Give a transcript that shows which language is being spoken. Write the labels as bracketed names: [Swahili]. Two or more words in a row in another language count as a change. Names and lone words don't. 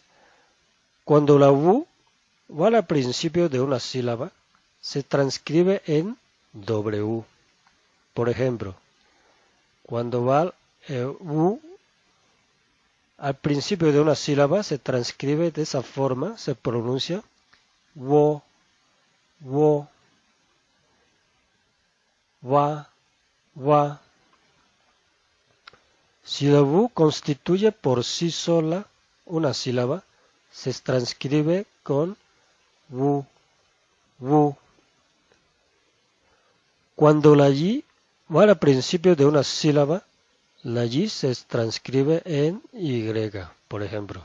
[Spanish] Cuando la U va al principio de una sílaba, se transcribe en W. Por ejemplo, cuando va U al principio de una sílaba, se transcribe de esa forma, se pronuncia wo, wo, wa, wa. Si la U constituye por sí sola una sílaba, se transcribe con wu, wu. Cuando la Y va al principio de una sílaba, la Y se transcribe en Y, por ejemplo.